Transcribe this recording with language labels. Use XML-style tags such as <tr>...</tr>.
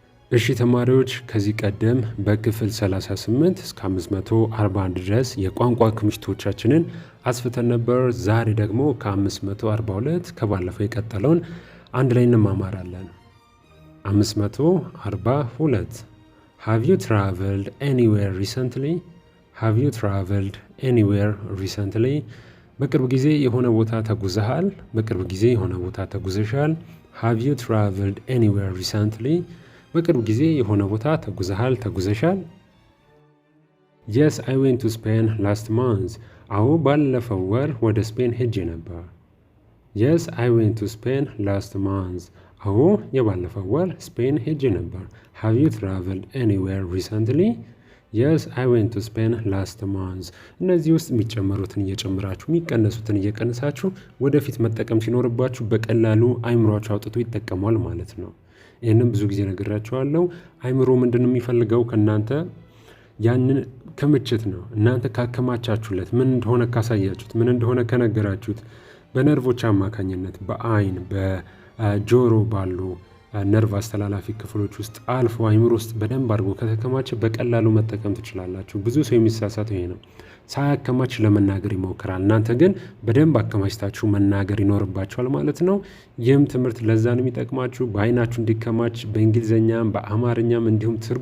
<am>እሺ ተማሪዎች ከዚህ ቀደም በክፍል 38 እስከ 541 ድረስ የቋንቋ ክምችቶቻችንን አስፍተን ነበር። ዛሬ ደግሞ ከ542 ከባለፈው የቀጠለውን አንድ ላይ እንማማራለን። 542</am> <en>Have you traveled anywhere recently? Have you traveled anywhere recently?</en> <am>በቅርብ ጊዜ የሆነ ቦታ ተጉዘሃል? በቅርብ ጊዜ የሆነ ቦታ ተጉዘሻል?</am> <en>Have you traveled anywhere recently?</en> <am>በቅርብ ጊዜ የሆነ ቦታ ተጉዘሃል ተጉዘሻል?</am> <en>Yes, I went to Spain last month.</en> <am>አዎ ባለፈው ወር ወደ ስፔን ሄጄ ነበር።</am> <en>Yes, I went to Spain last month.</en> <am>አዎ የባለፈው ወር ስፔን ሄጄ ነበር።</am> <en>Have you traveled anywhere recently? Yes, I went to Spain last month.</en> <am>እነዚህ ውስጥ የሚጨመሩትን እየጨመራችሁ የሚቀነሱትን እየቀነሳችሁ ወደፊት መጠቀም ሲኖርባችሁ በቀላሉ አይምሯችሁ አውጥቶ ይጠቀማል ማለት ነው። ይህንን ብዙ ጊዜ ነግራችኋለሁ። አይምሮ ምንድነው የሚፈልገው ከእናንተ? ያንን ክምችት ነው። እናንተ ካከማቻችሁለት፣ ምን እንደሆነ ካሳያችሁት፣ ምን እንደሆነ ከነገራችሁት፣ በነርቮች አማካኝነት በአይን በጆሮ ባሉ ነርቭ አስተላላፊ ክፍሎች ውስጥ አልፎ አይምሮ ውስጥ በደንብ አድርጎ ከተከማቸ በቀላሉ መጠቀም ትችላላችሁ። ብዙ ሰው የሚሳሳተው ይሄ ነው። ሳያከማች ለመናገር ይሞክራል። እናንተ ግን በደንብ አከማችታችሁ መናገር ይኖርባችኋል ማለት ነው። ይህም ትምህርት ለዛ ነው የሚጠቅማችሁ፣ በአይናችሁ እንዲከማች በእንግሊዝኛም በአማርኛም እንዲሁም</am>